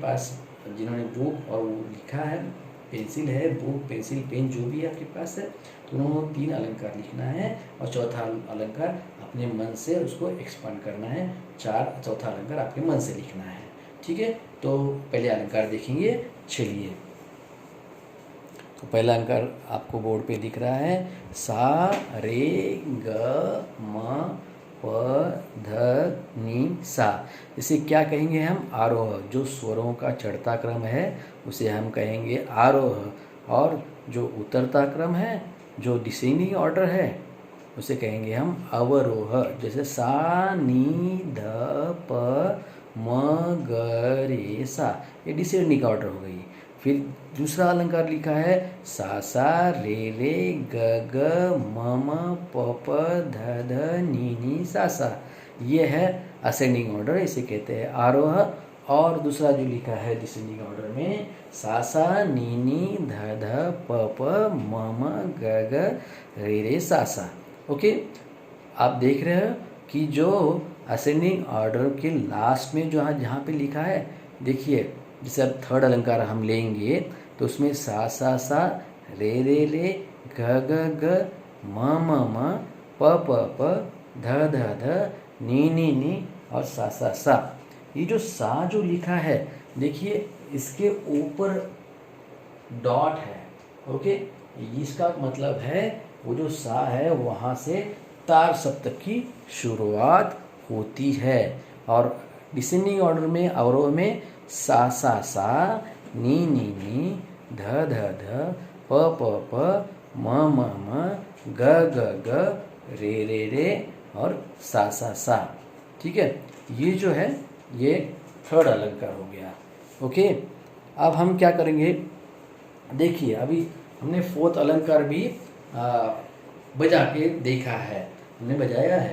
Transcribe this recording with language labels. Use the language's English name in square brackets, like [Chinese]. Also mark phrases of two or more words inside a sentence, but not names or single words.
[Hindi] जिनके पास, जिन्होंने बुक और वो लिखा है पेंसिल है, बुक, पेंसिल, पेन जो भी आपके पास है, तो उन्होंने 3 अलंकार लिखना है और चौथा अलंकार अपने मन से उसको एक्सपांड करना है, चौथा अलंकार आपके मन से लिखना है। ठीक है, तो पहले अलंकार देखेंगे। चलिए, तो पहला अलंकार आपको बोर्ड पे दिख रहा है, सा रे ग म प ध नि सा। इसे क्या कहेंगे हम? आरोह। जो स्वरों का चढ़ता क्रम है उसे हम कहेंगे आरोह, और जो उतरता क्रम है, जो [English] descending order [Hindi] है, उसे कहेंगे हम अवरोह। जैसे सा नी ध प म ग रे सा, ये [English] descending order [Hindi] हो गई। फिर दूसरा अलंकार लिखा है, सा रे रे ग ग म म प प ध ध नी सा। ये है [English] ascending order, [Hindi] इसे कहते हैं आरोह। और दूसरा जो लिखा है [English] descending order [Hindi] में, सा नी ध ध प प म म ग ग रे रे सा। ओके, आप देख रहे हो कि जो [English] ascending order [Hindi] के लास्ट में जो जहाँ पे लिखा है, देखिए जैसे अब थर्ड अलंकार हम लेंगे तो उसमें सा रे रे रे ग ग ग म म म प प प ध ध ध नी और सा। ये जो सा जो लिखा है, देखिए इसके ऊपर डॉट है। ओके, इसका मतलब है वो जो सा है वहाँ से तार सप्तक की शुरुआत होती है। और [English] descending order [Hindi] में, अवरोह में सा नी ध ध ध प प प म म म ग ग ग रे रे और सा। ठीक है, ये जो है ये थर्ड अलंकार हो गया। ओके, अब हम क्या करेंगे, देखिए अभी हमने फोर्थ अलंकार भी बजा के देखा है, हमने बजाया है।